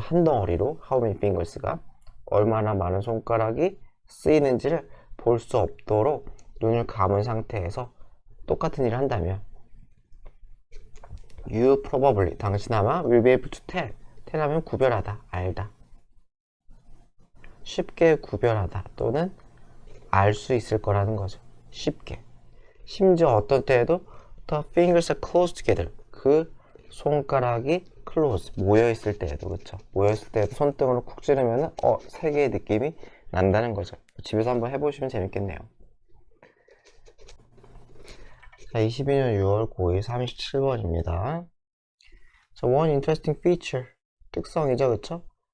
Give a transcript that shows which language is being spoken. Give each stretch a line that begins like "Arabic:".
Korean: 한 덩어리로
English: how many fingers
Korean: 가 얼마나 많은 손가락이 쓰이는지를 볼 수 없도록 눈을 감은 상태에서 똑같은 일을 한다면
English: You probably,
Korean: 당신 아마
English: will be able to tell.
Korean: tell 하면 구별하다, 알다. 쉽게 구별하다 또는 알 수 있을 거라는 거죠. 쉽게. 심지어 어떤 때에도
English: the fingers are close together.
Korean: 그 손가락이 close, 모여있을 때에도, 그쵸? 모여있을 때에도 손등으로 쿡 찌르면은, 세 개의 느낌이 난다는 거죠. 집에서 한번 해보시면 재밌겠네요. 자, 22년 6월 고2 37번입니다. 자,
English: one interesting feature.
Korean: 특성이죠, 그쵸?